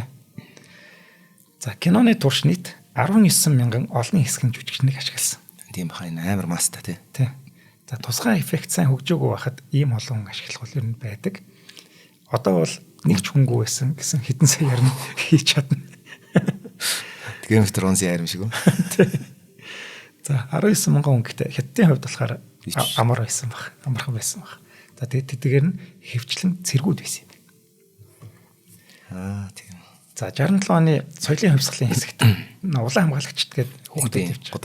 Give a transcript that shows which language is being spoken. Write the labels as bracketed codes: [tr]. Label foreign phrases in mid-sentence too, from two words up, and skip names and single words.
[mn] За киноны турш нийт 19 мянган олонний хэсгийн жүжигчнийг ашигласан. Тийм бахай амар маста тий. За тусгай эффект сайн хөгжөөгөө байхад ийм олон ашиглах бол ер нь байдаг. Одоо бол нэг ч хүнгүй байсан гэсэн хэдэн сая ярина хийж чадна. Game of Thrones ярим шиг үү? За 19 мянган хүн гэдэг Хятадын хувьд болохоор амар байсан баг. Амархан байсан баг. За тэгээд тэдгээр нь хэвчлэн цэргүүд байсан юм. Тийм. За 67 оны соёлын хувьсгалын хэсэгт улаан хамгаалагчд гээд хүүхдүүд явж байгаа.